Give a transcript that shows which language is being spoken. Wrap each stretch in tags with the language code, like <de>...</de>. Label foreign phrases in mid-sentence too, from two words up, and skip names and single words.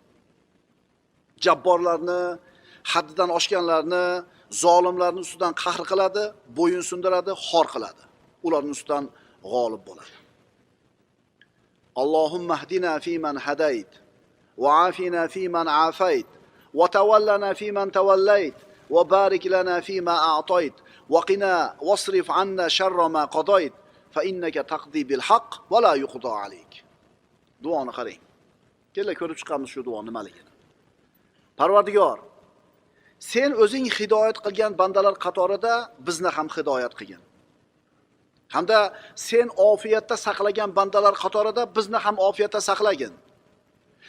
<uz>Jabborlarni, haddidan oshganlarni, zolimlarning ustidan qahr qiladi, bo'yin sundiradi, xor qiladi. Ularning ustidan g'olib bo'ladi.</uz> <ar>اللهم اهدنا في من هديت، وعافنا في من عافيت، وتولنا في من توليت، وبارك لنا في ما أعطيت، وقنا واصرف عنا شر ما قضيت، فإنك تقضي بالحق ولا يقضى عليك.</ar> <uz>Duoni qarang. Kela ko'rib chiqamiz shu duo nimaligini. Parvardigor, sen o'zing hidoyat qilgan bandalar qatorida bizni ham hidoyat qilgin. Hamda sen ofiyatda saqlagan bandalar qatorida bizni ham ofiyatda saqlagin.</uz>